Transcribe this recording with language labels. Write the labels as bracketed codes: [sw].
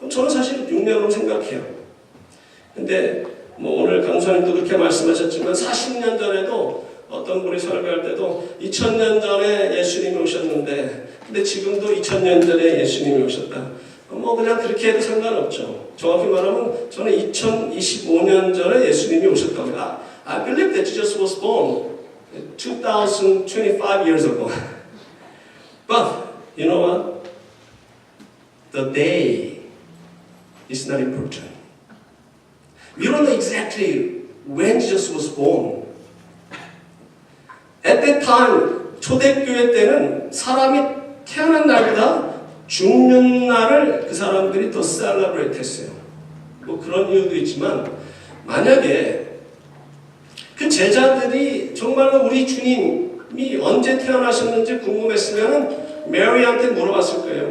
[ko] 저는 사실 6년으로 생각해요. 근데 뭐 오늘 강사님도 그렇게 말씀하셨지만 40년 전에도 어떤 분이 설교할 때도 2000년 전에 예수님이 오셨는데, 근데 지금도 2000년 전에 예수님이 오셨다. 뭐 그냥 그렇게 해도 상관없죠. 정확히 말하면 저는 2025년 전에 예수님이 오셨답니다. [en] I believe that Jesus was born 2025 years ago. But you know what? The day is not important. We don't know exactly when Jesus was born. At that time, [ko] 초대교회 때는 사람이 태어난 날보다 죽는 날을 그 사람들이 더 celebrate 했어요. 뭐 그런 이유도 있지만, 만약에 그 제자들이 정말로 우리 주님이 언제 태어나셨는지 궁금했으면 메리한테 물어봤을 거예요.